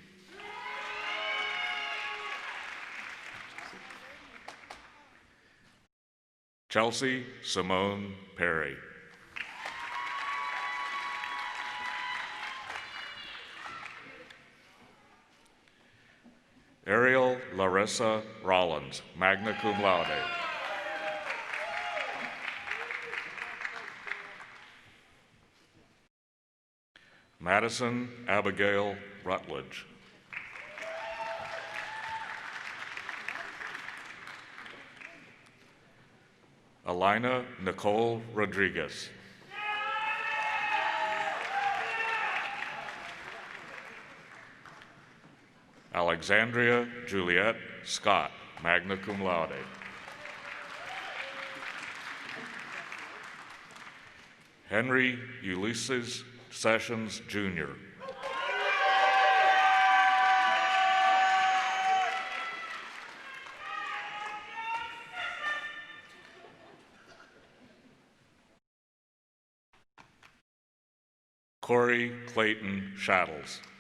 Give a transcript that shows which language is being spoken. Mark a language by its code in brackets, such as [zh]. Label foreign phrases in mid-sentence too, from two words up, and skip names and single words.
[en] Chelsea Simone Perry. Ariel Larissa Rollins, [la] magna cum laude. [en] Madison Abigail Rutledge. Alina Nicole Rodriguez. Alexandria Juliette Scott, [la] magna cum laude. [en] Henry Ulysses Sessions, Jr. Corey Clayton Shattles.